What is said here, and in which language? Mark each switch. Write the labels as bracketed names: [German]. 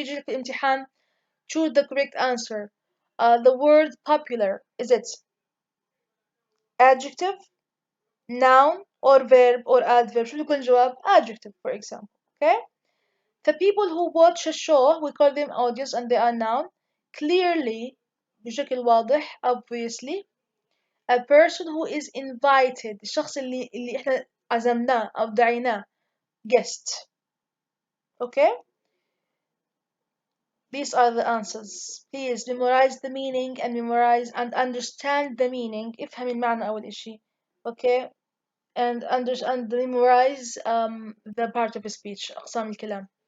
[Arabic] يجي لك في الامتحان [English] choose the correct answer. The word popular, is it adjective, noun, or verb, or adverb? [Arabic] شو يكون الجواب? [English] Adjective, for example. Okay? The people who watch a show, we call them audience and they are noun. Clearly, [Arabic] بشكل واضح, [English] obviously. A person who is invited, [Arabic] الشخص اللي إحنا عزمناه أو دعيناه guest. [English] Okay, these are the answers. Please memorize the meaning and memorize and understand the meaning. [Arabic] افهم المعنى أول إشي. [English] Okay, and memorize the part of speech [Arabic] أقسام الكلام.